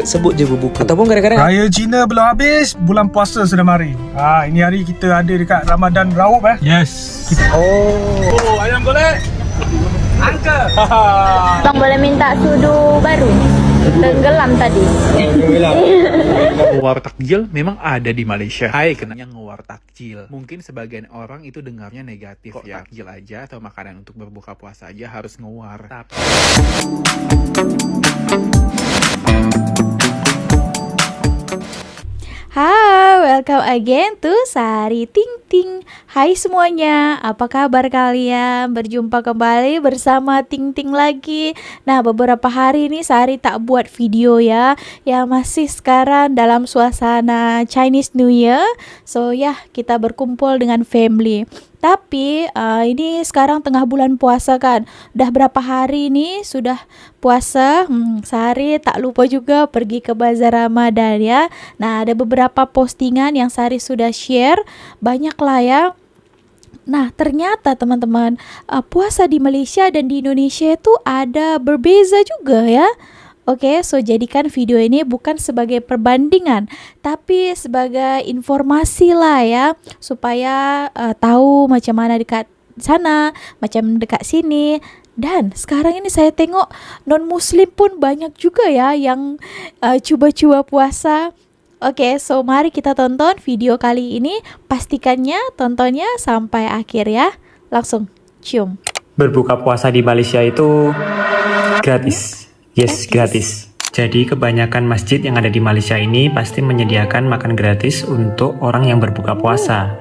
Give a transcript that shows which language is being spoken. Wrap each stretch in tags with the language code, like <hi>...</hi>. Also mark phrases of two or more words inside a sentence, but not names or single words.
<ms>Sebut je berbuka. Ataupun kadang-kadang Raya Cina belum habis, bulan puasa sudah mari. Ini hari kita ada dekat Ramadan Raup Yes. Oh, ayam golek. Angka. Bang boleh minta sudu baru? Tenggelam tadi.</ms> <id>Ngewar takjil memang ada di Malaysia. Hai, kenanya ngewar takjil. Mungkin sebagian orang itu dengarnya negatif. Kok ya, takjil aja atau makanan untuk berbuka puasa aja harus ngewar. Tapi Hai,</id> <en>welcome again to Sari Ting Ting.</en> <id>Hai semuanya, apa kabar kalian? Berjumpa kembali bersama Ting Ting lagi.</id> <ms>Nah, beberapa hari ini Sari tak buat video ya. Ya masih sekarang dalam suasana</ms> <en>Chinese New Year.</en> <ms>So ya, kita berkumpul dengan family. Tapi ini sekarang tengah bulan puasa kan.</ms> <id>Udah berapa hari ini sudah puasa.</id> <ms>Sari tak lupa juga pergi ke Bazar Ramadan ya.</ms> <id>Nah, ada beberapa postingan yang Sari sudah share. Banyak lah ya. Nah, ternyata teman-teman, puasa di Malaysia dan di Indonesia itu ada berbeza juga ya. Oke,</id> <ms>so jadikan video ini bukan sebagai perbandingan, tapi sebagai informasi lah ya, supaya tahu macam mana dekat sana, macam dekat sini. Dan sekarang ini saya tengok non-muslim pun banyak juga ya yang cuba-cuba puasa. Oke, so mari kita tonton video kali ini.</ms> <id>Pastikannya tontonnya sampai akhir ya. Langsung cium. Berbuka puasa di Malaysia itu gratis. Yes, gratis. Jadi kebanyakan masjid yang ada di Malaysia ini pasti menyediakan makan gratis untuk orang yang berbuka puasa.</id>